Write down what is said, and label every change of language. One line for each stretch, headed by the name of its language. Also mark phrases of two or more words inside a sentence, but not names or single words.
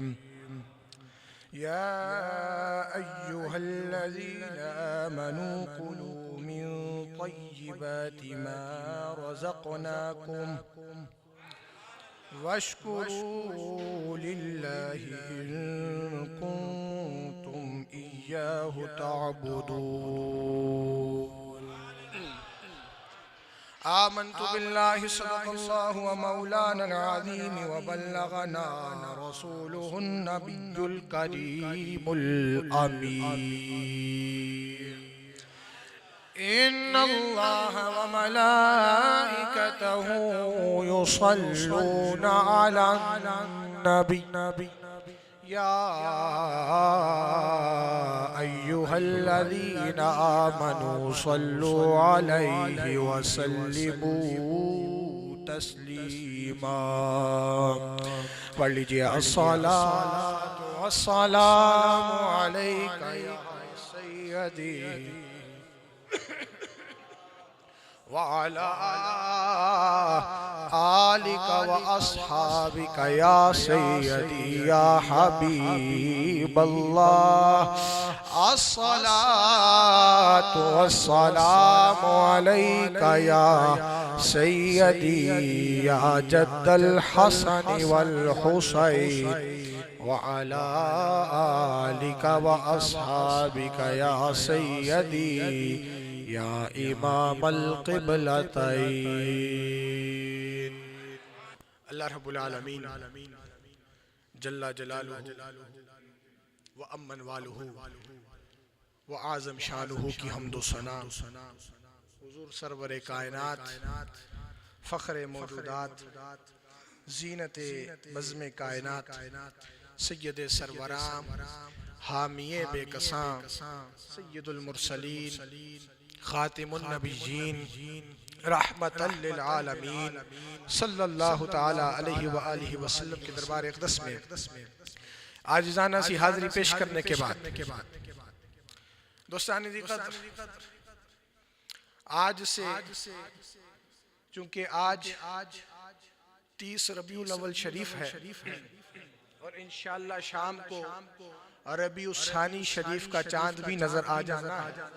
Arabic: يا أيها الذين آمنوا كلوا من طيبات ما رزقناكم واشكروا لله إن كنتم إياه تعبدون. آمنت بالله صدق الله ومولانا العظيم وبلغنا رسوله النبي الكريم الأمين. إن الله وملائكته يصلون على النبي يا أيها الذين آمنوا صلوا عليه وسلموا تسليما.
Urdu: پڑھ لیجیے
Arabic: الصلاة والسلام عليك يا سيدي وعلى آلك وأصحابك يا سيدي يا حبيب الله. الصلاة والسلام عليك يا سيدي يا جد الحسن والحسين وعلى آلك وأصحابك يا سيدي يا إمام القبلتين. الله رب العالمين جل جلاله وعم نواله وأعظم شأنه
Urdu: کی حمد و ثنا حضور سرور کائنات فخر موجودات زینت بزم کائنات سید سروراں حامی بیکساں
Arabic: سيد المرسلين خاتم النبيين رحمة للعالمين صلى الله تعالى عليه وآله وسلم
Urdu: کے دربار اقدس میں عاجزانہ سی حاضری پیش کرنے کے بعد دوستانی قدر آج سے چونکہ آج 30 ربیع الاول شریف ہے اور انشاءاللہ شام کو ربیع الثانی شریف کا چاند بھی نظر آ جانا ہے.